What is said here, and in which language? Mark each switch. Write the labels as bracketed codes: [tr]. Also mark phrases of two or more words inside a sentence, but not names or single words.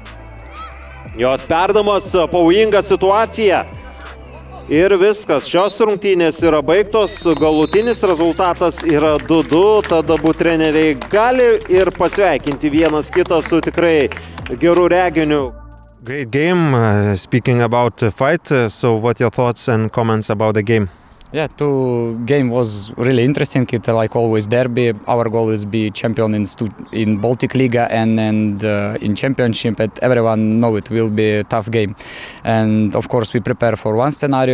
[lt] Jos perdamas, pavojinga situacija. Ir viskas, šios rungtynės yra baigtos, galutinis rezultatas yra 2-2, tada abu treneriai gali ir pasveikinti vienas kitą su tikrai geru reginiu. [en] Great game. Speaking about the fight, so what your thoughts and comments about the game? Yeah, game was really interesting. It like always derby. Our goal is be champion in Baltic Liga and in championship. And everyone know it will be a tough game. And of course we prepare for one scenario.